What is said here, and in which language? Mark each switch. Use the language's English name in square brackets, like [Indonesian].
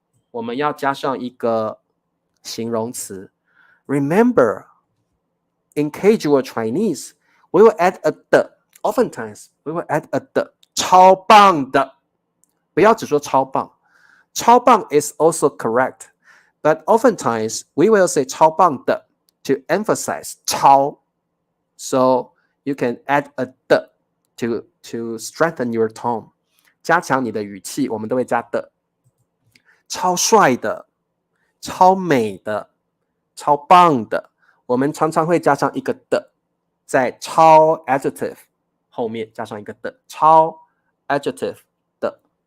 [Chinese] 我们要加上一个形容词。 [English] Remember, in casual Chinese, we will add a 的 Oftentimes, we will add a 的 [Chinese] 超棒的，不要只说超棒。 [English] 超棒 is also correct, but oftentimes we will say 超棒的 to emphasize 超。 So you can add a 的 to strengthen your tone， [Chinese] 加强你的语气，我们都会加的。超帅的，超美的，超棒的，我们常常会加上一个的，在超 adjective 后面加上一个的，超 adjective 的。